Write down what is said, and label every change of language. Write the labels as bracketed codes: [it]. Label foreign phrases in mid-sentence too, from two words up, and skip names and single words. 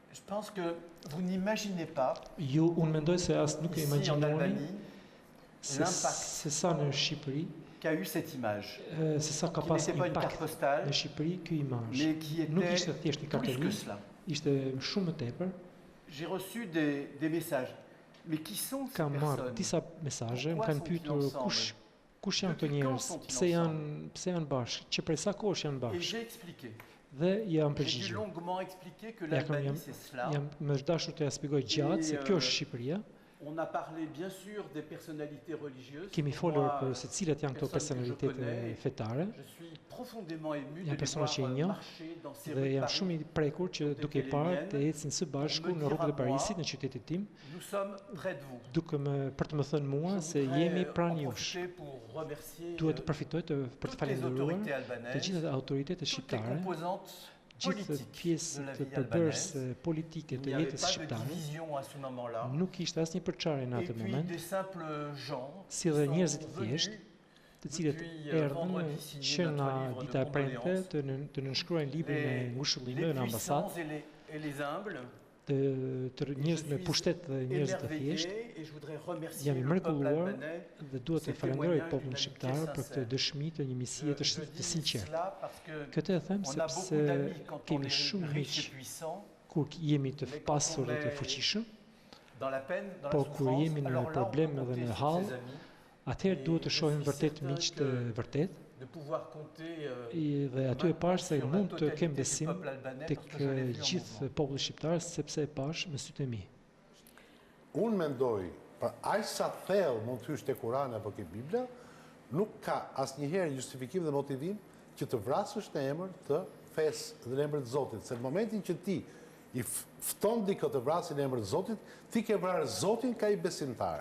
[fr] pense que vous n'imaginez pas, [sq] Unë mendoj se as nuk e [fr] ici en [sq] imagjinoni [fr] Albanie, l'impact [sq] se sa në Shqipëri, [fr] qu'a eu cette image, [sq] se sa ka [fr] qui pas n'était pas une carte [sq] impakt [fr] postale, [sq] në Shqipëri ky imazh. [fr] mais qui [sq] Nuk [fr] était [sq] ishte thjesht një [fr] plus [sq] karteli, [fr] que cela. [sq] ishte shumë më tepër. [fr] J'ai reçu des messages. Mais qui sont ces [sq] Kam marrë [fr] personnes? [sq] disa mesazhe, më [fr] Pourquoi [sq] kanë [fr] sont-ils [sq] pyetur [fr] ensemble? [sq] kush janë këto [fr] Depuis quand [sq] njerëz, [fr] sont-ils [sq] pse janë bashkë, që prej sa kohësh janë [fr] Et [sq] bashkë. [fr] j'ai expliqué. [sq] Dhe jam [fr] J'ai dû [sq] përgjigjur. [fr] longuement expliquer que [sq] Ja kam [fr] l'Albanie, c'est cela. [sq] jam më dashur të ja shpjegoj gjatë se kjo është Shqipëria. [fr] On a parlé bien sûr des personnalités religieuses. [sq] Kemi [fr] Pour [sq] folur [fr] moi, [sq] për se cilat janë këto [fr] personne que je [sq] personalitete [fr] connais, [sq] fetare. [fr] Je suis profondément ému de [sq] Janë [fr] les [sq] persona [fr] voir [sq] që i njoh [fr] marcher dans ces [sq] dhe [fr] rues de [sq] jam [fr] Paris. [sq] shumë i prekur që duke i parë të ecin së bashku në rrugët e Parisit në qytetin tim, [fr] Nous sommes près de vous. [sq] për të më thënë mua [fr] Je [sq] se [fr] voudrais [sq] jemi [fr] en [sq] pranë jush. [fr] profiter pour remercier [sq] Duhet të përfitoj për të [fr] toutes les [sq] falendëruar [fr] autorités [sq] të [fr] albanaises, [sq] gjitha autoritetet [fr] toutes les [sq] shqiptare, [fr] composantes [sq] gjithë [fr] politiques [sq] pjesë [fr] de la [sq] të [fr] vie [sq] përbërës [fr] albanaise. [sq] politike [fr] Il [sq] të [fr] n'y avait [sq] jetës [fr] pas de [sq] shqiptare. [fr] division à ce moment-là. [sq] Nuk ishte asnjë përçarje në [fr] Et [sq] atë [fr] puis [sq] moment, [fr] des simples gens [sq] si [fr] qui [sq] dhe [fr] sont [sq] njerëzit të [fr] venus [sq] thjeshtë, të cilët [fr] depuis [sq] erdhën [fr] vendredi signer [sq] që nga [fr] notre livre [sq] dita [fr] de [sq] e premte [fr] condoléances. [sq] të nënshkruajnë librin e ngushëllimeve [fr] Les [sq] në ambasadë, [fr] puissants et les humbles. [sq] të njerëz me pushtet dhe njerëz të thjeshtë. [fr] Émerveillé et je voudrais remercier [sq] Jam i [fr] le peuple [sq] mrekulluar [fr] albanais. [sq] dhe duhet të falenderoj popullin shqiptar për këtë dëshmi të një misie të sinqertë. Këtë e them [fr] On a beaucoup [sq] sepse [fr] d'amis quand on [sq] kemi [fr] est [sq] shumë [fr] riche et [sq] miq [fr] puissant, [sq] kur jemi të pasur dhe të fuqishëm, [fr] dans la peine, dans la [sq] po kur [fr] souffrance, [sq] jemi në [fr] alors là on [sq] problem [fr] peut [sq] dhe [fr] compter [sq] në [fr] sur [sq] hall, [fr] ses amis, [sq] atëherë duhet të shohim vërtet miq të vërtet. [fr] de pouvoir compter [sq] Dhe aty e pash se [fr] sur la [sq] mund të [fr] totalité [sq] kem [fr] du [sq] besim [fr] peuple albanais [sq] tek [fr] parce que je l'ai vu en [sq] gjithë [fr] mouvement. [sq] populli shqiptar sepse e pash me sytë e mi. Unë mendoj, për aq sa thellë mund të hysh te Kurani apo ke Bibla, nuk ka asnjëherë justifikim dhe motivim që të vrasësh në emër të fesë dhe në emër të Zotit. Se në momentin që ti i fton dikë të vrasë në emër të Zotit, ti ke vrarë Zotin ka i besimtar.